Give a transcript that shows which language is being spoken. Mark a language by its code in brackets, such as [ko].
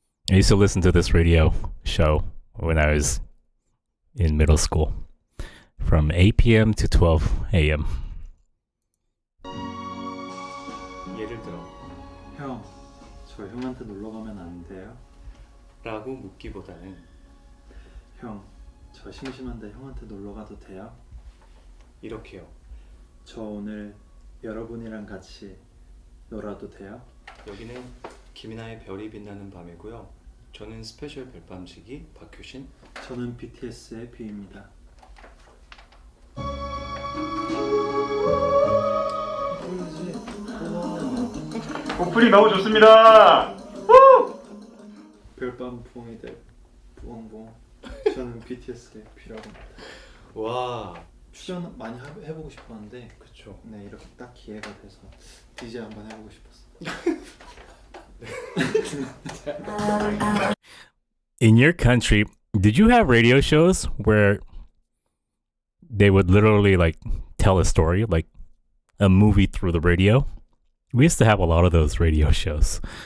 [en] I used to listen to this radio show when I was in middle school from 8 p.m. to 12 a.m. [ko] 예를 들어 형, 저 형한테 놀러 가면 안 돼요? 라고 묻기보다는 형, 저 심심한데 형한테 놀러 가도 돼요? 이렇게요. 저 오늘 여러분이랑 같이 놀아도 돼요? 여기는 김이나의 별이 빛나는 밤이고요. 저는 스페셜 별밤지기 박효신. 저는 BTS의 뷰입니다. 오프닝 너무 좋습니다. 별밤 붕이들 부엉부엉. 저는 BTS의 뷰라고 합니다. 와, 출연 많이 해보고 싶었는데 그쵸. 네, 이렇게 딱 기회가 돼서 DJ 한번 해보고 싶었어요. [en] In your country, did you have radio shows where they would literally like tell a story, like a movie through the radio? We used to have a lot of those radio shows.